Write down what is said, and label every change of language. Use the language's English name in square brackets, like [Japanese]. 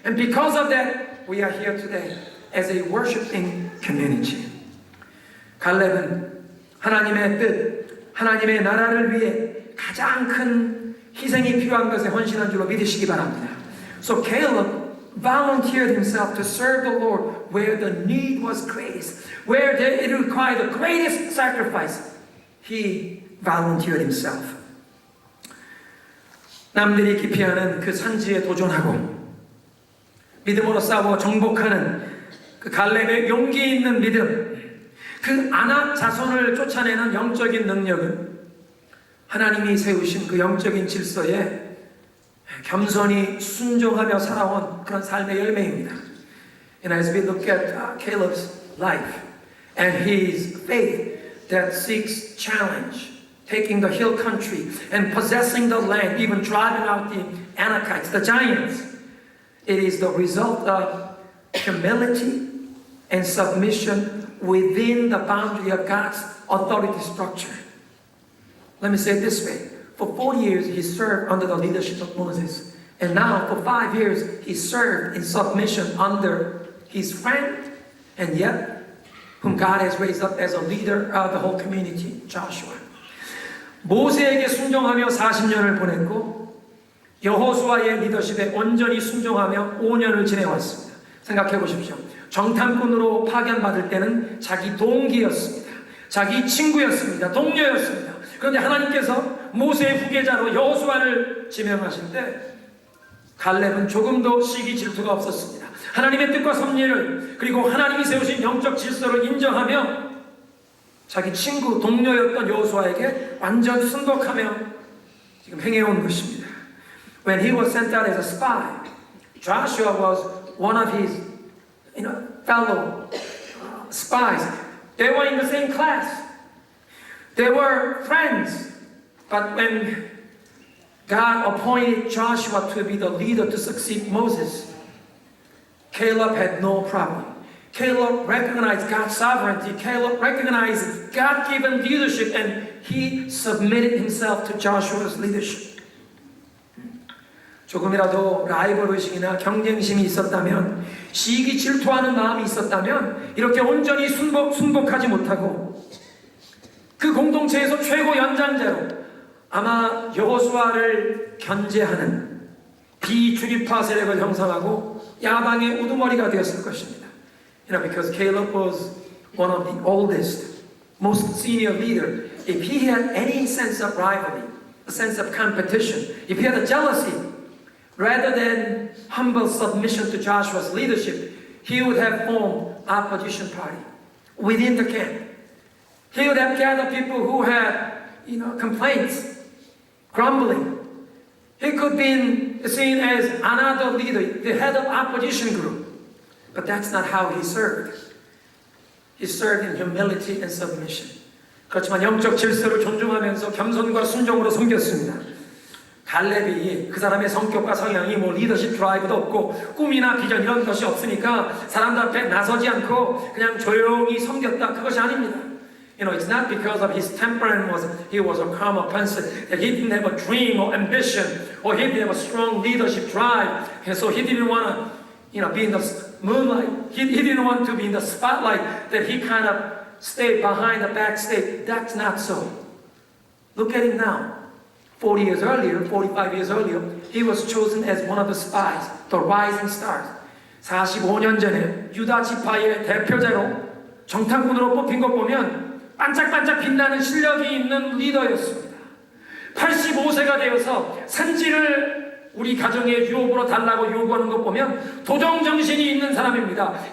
[English] And because of that, we are here today as a worshiping community. [Korean] 갈렙은 하나님의 뜻, 하나님의 나라를 위해 가장 큰 희생이 필요한 것에 헌신한 줄로 믿으시기 바랍니다. [English] So Caleb volunteered himself to serve the Lord where the need was greatest, where it required the greatest sacrifice. He volunteered himself. [Korean] 남들이 기피하는 그 산지에 도전하고 믿음으로 싸워 정복하는 그 갈렙의 용기 있는 믿음, 그 아낙 자손을 쫓아내는 영적인 능력은 하나님이 세우신 그 영적인 질서에 겸손히 순종하며 살아온 그런 삶의 열매입니다. [English] And as we look at Caleb's life and his faith that seeks challenge, taking the hill country and possessing the land, even driving out the Anakites, the giants, it is the result of humility and submission within the boundary of God's authority structure. Let me say it this way. For 40 years, he served under the leadership of Moses. And now, for 5 years, he served in submission under his friend, and yet, whom God has raised up as a leader of the whole community, Joshua. [Korean] 모세에게 순종하며 40년을 보냈고, 여호수아의 리더십에 온전히 순종하며 5년을 지내왔습니다. 생각해 보십시오. 정탐꾼으로 파견받을 때는 자기 동기였습니다. 자기 친구였습니다. 동료였습니다. 그런데 하나님께서 모세의 후계자로 여호수아를 지명하실 때 갈렙은 조금도 시기 질투가 없었습니다. 하나님의 뜻과 섭리를 그리고 하나님이 세우신 영적 질서를 인정하며 자기 친구, 동료였던 여호수아에게 완전 순복하며 지금 행해온 것입니다. [English] When he was sent out as a spy, Joshua was one of his fellow spies. They were in the same class. They were friends. But when God appointed Joshua to be the leader to succeed Moses, Caleb had no problem. Caleb recognized God's sovereignty. Caleb recognized God-given leadership, and he submitted himself to Joshua's leadership. [Korean] 조금이라도 라이벌 의식이나 경쟁심이 있었다면, 시기 질투하는 마음이 있었다면 이렇게 온전히 순복하지 못하고 그 공동체에서 최고 연장자로 아마 여호수아를 견제하는 비주립파 세력을 형성하고 야방의 우두머리가 되었을 것입니다. [English] Because Caleb was one of the oldest, most senior leader. If he had any sense of rivalry, a sense of competition, if he had a jealousy, rather than humble submission to Joshua's leadership, he would have formed opposition party within the camp. He would have gathered people who had, complaints, grumbling. He could be seen as another leader, the head of opposition group. But that's not how he served. He served in humility and submission. [Korean] 그렇지만 영적 질서를 존중하면서 겸손과 순종으로 섬겼습니다. 갈렙이 그 사람의 성격과 성향이 뭐 리더십 드라이브도 없고 꿈이나 비전 이런 것이 없으니까 사람들 앞에 나서지 않고 그냥 조용히 섬겼다. 그것이 아닙니다. [English] You know, it's not because of his temperament he was a calm person, that he didn't have a dream or ambition, or he didn't have a strong leadership drive, and so he didn't want to, you know, be in the moonlight. He didn't want to be in the spotlight, that he kind of stayed behind the backstage. That's not so. Look at him now. 40 years earlier, 45 years earlier, he was chosen as one of the spies, the rising stars. [Korean] 45년 전에 유다 지파의 대표자로 정탐꾼으로 뽑힌 것 보면 반짝반짝 빛나는 실력이 있는 리더였습니다. 85세가 되어서 산지를 우리 가정의 유업으로 달라고 요구하는 것 보면 도정정신이 있는 사람입니다.